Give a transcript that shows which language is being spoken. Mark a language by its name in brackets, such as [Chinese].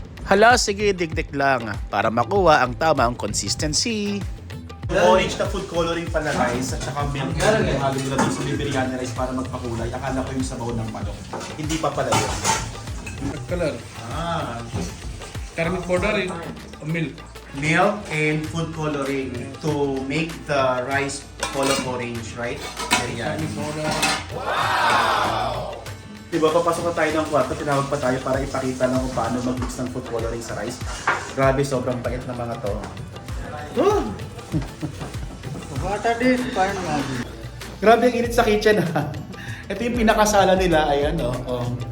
[Filipino] Hala, sige, dikdik lang para makuha ang tamang consistency. Orange na food coloring pala, guys, at saka milk yung halo nila doon sa biryani rice para magpakulay. Akala ko yung sabaw ng manok. Hindi pa pala yun. [English] Color. Turmeric powder and milk. Milk and food coloring to make the rice color orange, right? Biryani. Powder. [Filipino] Diba, papasok na tayo ng kwarto, tinawag pa tayo para ipakita lang kung paano mag-mix ng food coloring sa rice. Grabe, sobrang bait ng mga to. Grabe ang init sa kitchen ha. Ito yung pinakasala nila, ayan oh.